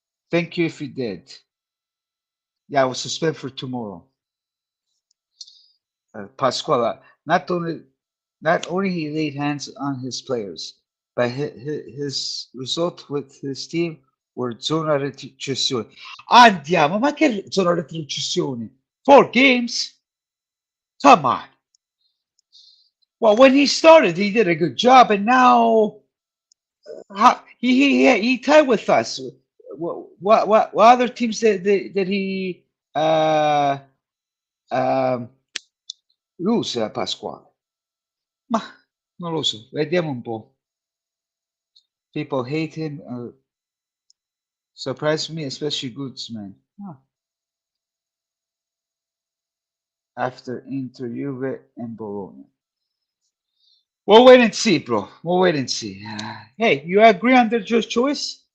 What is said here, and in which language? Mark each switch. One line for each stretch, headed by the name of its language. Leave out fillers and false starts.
English: Thank you if you did. Yeah, I will suspend for tomorrow. Pasquale, not only he laid hands on his players, but his result with his team were
Italian: zona retrocessione. Andiamo, ma che zona retrocessione?
English: 4 games? Come on. Well, when he started, he did a good job, and now he tied with us. What other teams did he uh, um, lose, Pasquale?
Italian: Ma non lo so, vediamo un po'.
English: People hate him. Surprised me, especially Goodsman. Ah, after Inter, Juve, and Bologna. We'll wait and see, bro. We'll wait and see. Hey, you agree on the just choice?